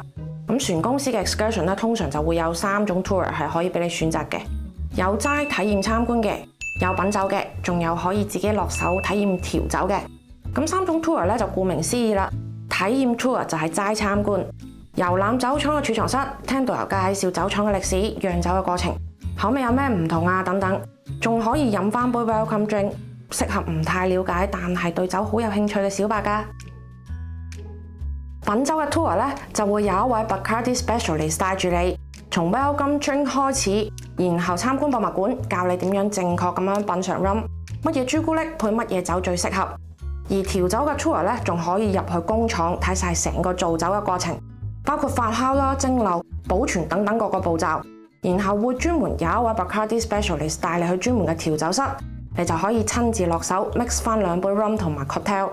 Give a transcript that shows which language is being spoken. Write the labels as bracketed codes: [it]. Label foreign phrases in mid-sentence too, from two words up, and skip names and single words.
[yue] 咁船公司嘅 excursion 咧通常就會有3種 tour 係可以俾你選擇嘅，有齋體驗參觀嘅，有品酒嘅，仲有可以自己落手體驗調酒嘅。咁3種 tour 咧就顧名思義啦，體驗 tour 就係齋參觀，遊覽酒廠嘅儲藏室，聽導遊介紹酒廠嘅歷史、釀酒嘅過程，口味有咩唔同啊等等，仲可以飲翻杯 [en] welcome drink， [yue] 適合唔太了解但係對酒好有興趣嘅小白㗎。品酒嘅 tour 咧就會有一位 [en] Bacardi specialist [yue] 帶住你，從 [en] welcome drink [yue] 開始，然後參觀博物館，教你點樣正確咁樣品嚐 rum， 乜嘢朱古力配乜嘢酒最適合。而調酒嘅 tour 咧仲可以入去工廠睇晒成個造酒嘅過程，包括發酵啦、蒸餾、保存等等各個步驟。然後會專門有一位 [en] Bacardi specialist [yue] 帶你去專門嘅調酒室，你就可以親自落手 mix 翻2杯 rum 同埋 cocktail。